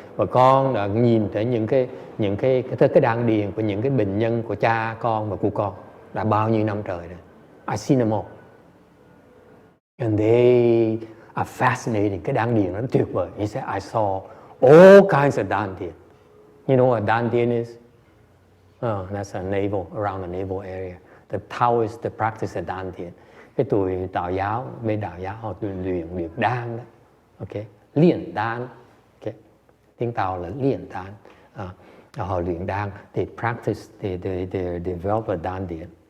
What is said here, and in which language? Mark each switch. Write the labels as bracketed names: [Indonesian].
[Vietnamese] Và con đã nhìn thấy những cái đan điền của những cái bệnh nhân của cha con và của con đã bao nhiêu năm trời rồi. [English] I've seen them all. And they are fascinating. Cái đan điền nó tuyệt vời. He said, I saw all kinds of đan điền. You know what đan điền is? Oh, that's a navel, around the navel area. The Taoists, the practice of đan điền. [Vietnamese] Cái tụi đạo giáo, bên đạo giáo họ luyện đan đó. Okay? Luyện đan. Okay? Tiếng Tàu là luyện đan. Họ luyện đan, [English] they practice, they develop a đan điền.